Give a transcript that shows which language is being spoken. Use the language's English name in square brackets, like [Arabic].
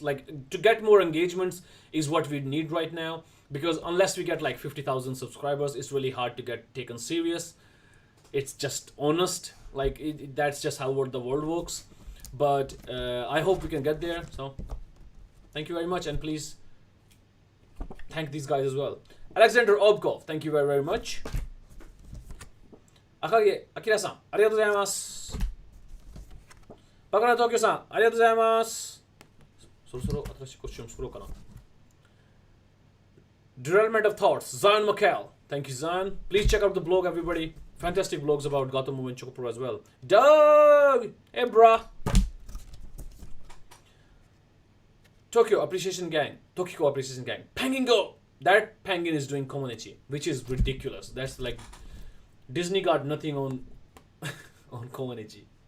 [English] Like, to get more engagements is what we need right now, because unless we get like 50,000 subscribers, it's really hard to get taken serious. It's just honest. Like, that's just how the world works. But I hope we can get there. So, thank you very much, and please thank these guys as well. Alexander Obkov, thank you very, very much. [Japanese] Akage Akira-san, ありがとうございます。バカな東京さん、ありがとうございます。そろそろ新しいコスチューム作ろうかな。 [English] Derailment of Thoughts, Zion Makel. Thank you, Zion. Please check out the blog, everybody. Fantastic blogs about Gatoh Move and ChocoPro as well. Doug! Hey, brah. Tokyo Appreciation Gang. Tokiko Appreciation Gang. Penguin Go! That penguin is doing Komonechi, which is ridiculous. That's like, Disney got nothing on on Komonechi.